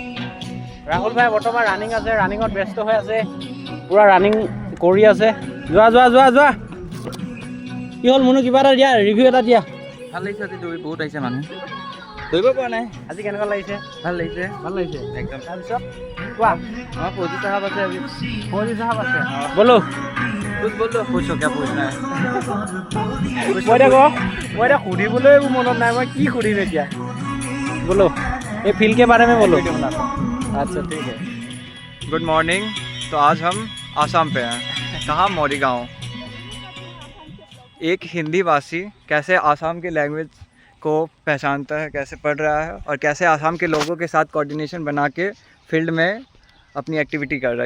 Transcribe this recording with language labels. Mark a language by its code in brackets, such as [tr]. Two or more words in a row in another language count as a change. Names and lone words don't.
[as] ৰাহুল ভাই বৰ্তমান ৰানিং আছে, ৰানিঙত ব্যস্ত হৈ আছে, পূৰা ৰানিং কৰি আছে। যোৱা কি হ'ল মুনু, কিবা এটা দিয়া, ৰিভিউ এটা দিয়া। ভাল লাগিছে, আজি দৌৰি বহুত আহিছে মানুহ, দৌৰিব পৰা নাই। আজি কেনেকুৱা লাগিছে? ভাল লাগিছে একদম। তাৰপিছত কোৱা, আমাৰ ফৌজি চাহাব আছে, আজি ফৌজি চাহাব আছে। বলো [hi] कुछ हो क्या पूछना है? [as] মই এতিয়া সুধিবলৈ মনত নাই, মই কি সুধিম এতিয়া। [hi] बोलो ये फील्ड के बारे में बोलो। अच्छा ठीक है। [en] good morning. [hi] तो आज हम आसाम पे हैं। कहाँ? मौरीगांव। एक हिंदी भाषी कैसे आसाम की लैंग्वेज को पहचानता है, कैसे पढ़ रहा है और कैसे आसाम के लोगों के साथ कोऑर्डिनेशन बना के फील्ड में अपनी एक्टिविटी कर रहा है।